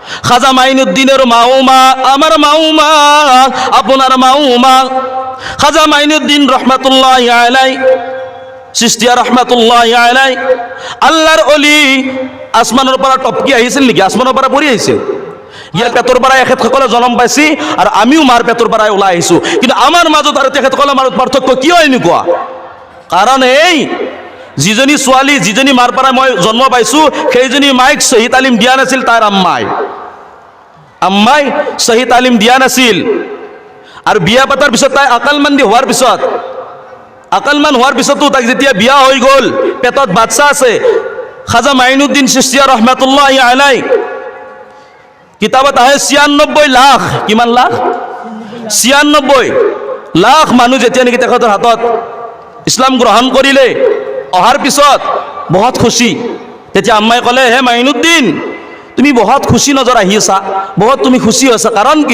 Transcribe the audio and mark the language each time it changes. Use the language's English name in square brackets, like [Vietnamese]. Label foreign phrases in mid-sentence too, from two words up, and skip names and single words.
[Bangla] খাজা মাইনুদ্দিনের মাওমা, আমার মাওমা, আপনার মাওমা খাজা মাইনুদ্দিন [Arabic] رحمة الله عليه, [Bangla] চিশতিয়া [Arabic] رحمة الله عليه, [Bangla] আল্লাহর ওলি। [Assamese] আসমানের পৰা টপকি আহিছিল নেকি? আসমানৰ পৰা পৰি আহিছিল। ইয়াৰ পেটৰ পৰা এখেতসকলে জন্ম পাইছি আৰু আমিও মাৰ পেটৰ পৰাই ওলাই আহিছোঁ। কিন্তু আমাৰ মাজত আৰু তেখেতসকলৰ মাজত পাৰ্থক্য কিয় এনেকুৱা? কাৰণ এই যিজনী ছোৱালী, যিজনী মাৰ পৰা মই জন্ম পাইছোঁ, সেইজনী মাইক সহি তালিম দিয়া নাছিল। তাৰ আম্মাই সহি তালিম দিয়া নাছিল। আৰু বিয়া পাতাৰ পিছত তাই আকলমন্দি হোৱাৰ পিছত, আকলমান হোৱাৰ পিছতো তাক যেতিয়া বিয়া হৈ গ'ল, পেটত বাচ্চা আছে, খাজা মাইনুদ্দিন চিশতিয়া [Arabic] رحمة الله عليه [Assamese] কিতাবত আহে ৯৬ লাখ, কিমান লাখ? ৯৬ লাখ মানুহ যেতিয়া নেকি তেখেতৰ হাতত ইছলাম গ্ৰহণ কৰিলে, অহাৰ পিছত বহুত খুশি। তেতিয়া আম্মাই ক'লে, হে মাইনুদ্দিন, তুমি বহুত খুশি নজৰ আহি আছা, বহুত তুমি খুশি হৈছা, কাৰণ কি?